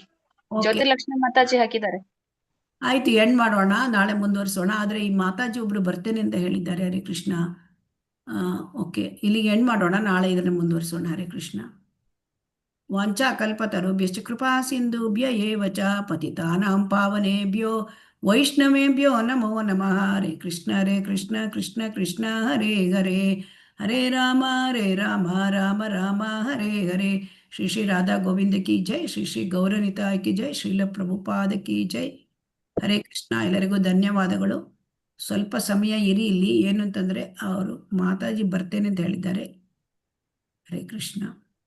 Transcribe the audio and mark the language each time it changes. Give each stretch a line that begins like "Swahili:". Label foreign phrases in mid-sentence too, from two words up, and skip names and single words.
Kannada: ಓಕೆ, ಜ್ಯೋತಿ ಲಕ್ಷ್ಮಿ ಮಾತಾಜಿ ಹಾಕಿದ್ದಾರೆ. ಆಯ್ತು, ಎಂಡ್ ಮಾಡೋಣ, ನಾಳೆ ಮುಂದುವರಿಸೋಣ. ಆದ್ರೆ ಈ ಮಾತಾಜಿ ಒಬ್ರು ಬರ್ತೇನೆ ಅಂತ ಹೇಳಿದ್ದಾರೆ. ಹರೇ ಕೃಷ್ಣ. ಓಕೆ, ಇಲ್ಲಿಗೆ ಎಂಡ್ ಮಾಡೋಣ, ನಾಳೆ ಇದನ್ನ ಮುಂದುವರಿಸೋಣ.
Sanskrit: ಹರೇ ಕೃಷ್ಣ. ವಾಂಛಾ ಕಲ್ಪತರುಭ್ಯಶ್ಚ ಕೃಪಾ ಸಿಂಧುಭ್ಯ ಏವ ಚ ಪತಿತಾನಾಂ ಪಾವನೇಭ್ಯೋ ವೈಷ್ಣವೇಭ್ಯೋ ನಮೋ ನಮಃ. ಹರೇ ಕೃಷ್ಣ ಕೃಷ್ಣ ಕೃಷ್ಣ ಹರೇ ಹರೇ, ಹರೇ ರಾಮ ರಾಮ ರಾಮ ಹರೇ ಹರೇ.
Hindi: श्री श्री राधा गोविंद की जय, श्री श्री गौरनिताई की जय, श्रील प्रभुपाद की जय.
Kannada: ಹರೇ ಕೃಷ್ಣ. ಎಲ್ಲರಿಗೂ ಧನ್ಯವಾದಗಳು. ಸ್ವಲ್ಪ ಸಮಯ ಇರಿ ಇಲ್ಲಿ, ಏನು ಅಂತಂದ್ರೆ ಅವರು ಮಾತಾಜಿ ಬರ್ತೇನೆ ಅಂತ ಹೇಳಿದ್ದಾರೆ. ಹರೇ ಕೃಷ್ಣ.